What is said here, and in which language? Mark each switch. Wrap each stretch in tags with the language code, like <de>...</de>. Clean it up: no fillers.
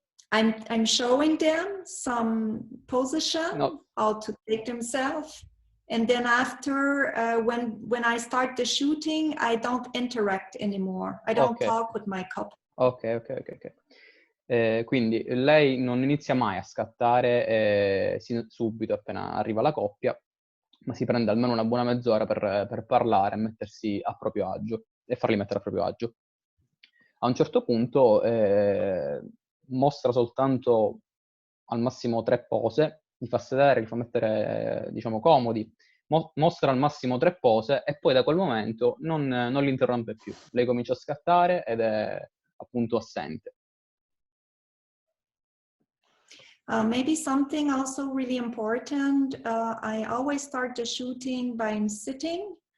<en>I'm showing them some position, how to take themselves. And then after, when I start the shooting, I don't interact anymore. I don't talk with my couple. Ok.</en> <it>Quindi lei non inizia mai a scattare subito appena arriva la coppia, ma si prende almeno una buona mezz'ora per parlare e mettersi a proprio agio, e farli mettere a proprio agio. A un certo punto mostra soltanto al massimo 3 pose, li fa sedere, li fa mettere, diciamo, comodi, mostra al massimo 3 pose e poi da quel momento non li interrompe più. Lei comincia a scattare ed è appunto assente.</it> <en>Maybe something also really important, I always start the shooting by sitting.</en>